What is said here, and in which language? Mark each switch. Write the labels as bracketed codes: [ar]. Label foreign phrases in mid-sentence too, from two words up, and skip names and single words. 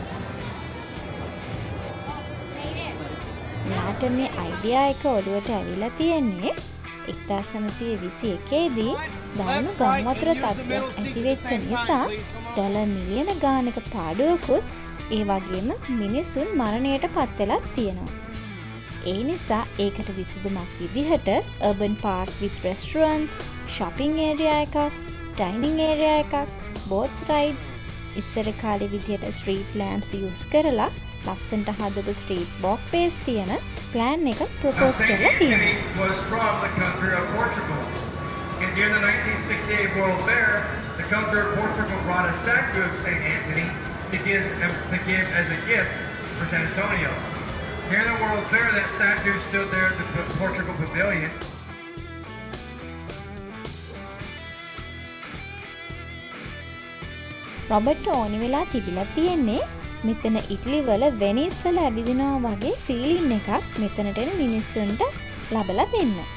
[si] යාට මේ අයිඩියා එක ඔළුවට ඇවිල්ලා තියෙන්නේ 1921 දී දරුණු ගම්වතුර තත්ත්වයක් ඇතිවෙච්ච නිසා ඩොලර් මිලියන ගානක පාඩුවකුත් ඒ වගේම මිනිසුන් මරණයට පත් වෙලා තියෙනවා. ඒ නිසා ඒකට විසඳුමක් විදිහට [en] urban park with restaurants, shopping area [si] එකක්, [en] dining area [si] එකක්, [en] boat rides, [si] ඉස්සර කාලේ විදිහට [en] street lamps use [si] කරලා ලස්සනට හදපු [en] street walkways [si] තියෙන plan එක propose කරලා තියෙනවා. [en] Was from the country of Portugal. And during the 1968 World Fair, the country of Portugal brought a statue of St. Anthony to give as a gift for San Antonio. During the World Fair, that statue stood there at the Portugal Pavilion. [si] රොබර්ට් ඕනි වෙලා තිබිලා තියෙන්නේ මෙතන ඉටලි වල වෙනිස් වල ඇවිදිනවා වගේ ෆීලින් එකක් මෙතනට එන මිනිස්සුන්ට ලබලා දෙන්න.